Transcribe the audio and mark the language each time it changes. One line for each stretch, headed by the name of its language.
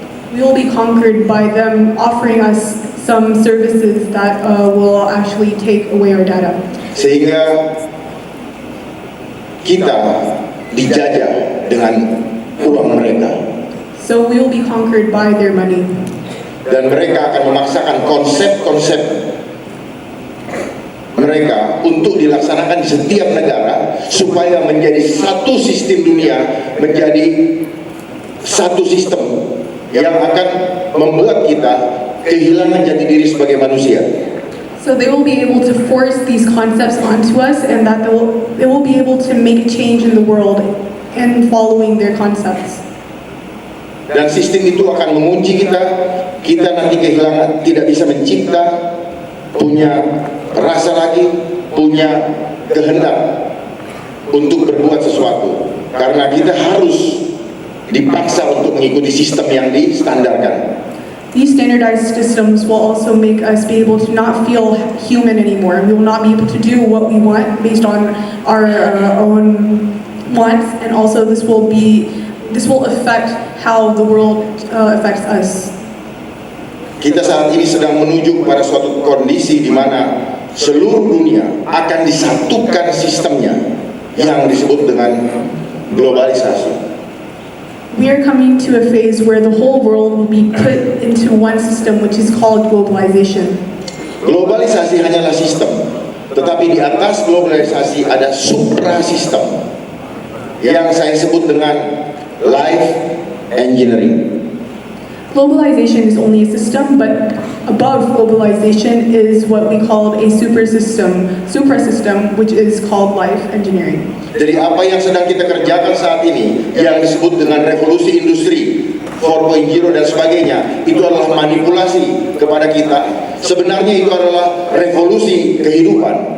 English: We will be conquered by them offering us some services that will actually take away our data.
Indonesian: Sehingga kita dijajah dengan uang mereka.
English: So we will be conquered by their money.
Indonesian: Dan mereka akan memaksakan konsep-konsep mereka untuk dilaksanakan di setiap negara supaya menjadi satu sistem dunia, menjadi satu sistem yang akan membuat kita kehilangan jati diri sebagai manusia.
English: So they will be able to force these concepts onto us, and that they will be able to make a change in the world in following their concepts.
Indonesian: Dan sistem itu akan mengunci kita nanti kehilangan, tidak bisa mencipta, punya rasa lagi, punya kehendak untuk berbuat sesuatu. Karena kita harus dipaksa untuk mengikuti sistem yang distandarkan.
English: These standardized systems will also make us be able to not feel human anymore. We will not be able to do what we want based on our own wants, and also this will affect how the world affects us.
Indonesian: Kita saat ini sedang menuju kepada suatu kondisi di mana seluruh dunia akan disatukan sistemnya yang disebut dengan globalisasi.
English: We are coming to a phase where the whole world will be put into one system, which is called globalization.
Indonesian: Globalisasi hanyalah sistem, tetapi di atas globalisasi ada supra-sistem yang saya sebut dengan life engineering.
English: Globalization is only a system, but above globalization is what we call a suprasystem, which is called life engineering.
Indonesian: Jadi apa yang sedang kita kerjakan saat ini, yang disebut dengan revolusi industri 4.0 dan sebagainya, itu adalah manipulasi kepada kita. Sebenarnya itu adalah revolusi kehidupan.